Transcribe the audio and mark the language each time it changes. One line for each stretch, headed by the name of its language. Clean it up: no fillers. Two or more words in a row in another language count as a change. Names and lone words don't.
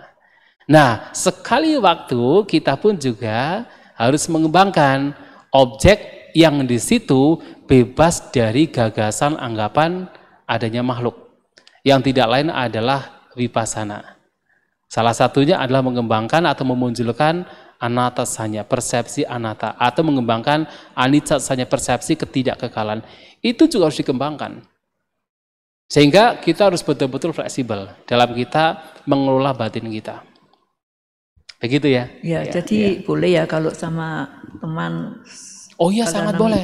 Indonesian: Nah, sekali waktu kita pun juga harus mengembangkan objek yang di situ bebas dari gagasan anggapan adanya makhluk. Yang tidak lain adalah vipassana. Salah satunya adalah mengembangkan atau memunculkan
Pali: anatta sanya,
Indonesian: persepsi anatta, atau mengembangkan
Pali: anicca sanya,
Indonesian: persepsi ketidakkekalan. Itu juga harus dikembangkan. Sehingga kita harus betul-betul fleksibel dalam kita mengelola batin kita. Begitu ya? Ya, jadi boleh ya kalau sama teman. Oh iya, sangat boleh.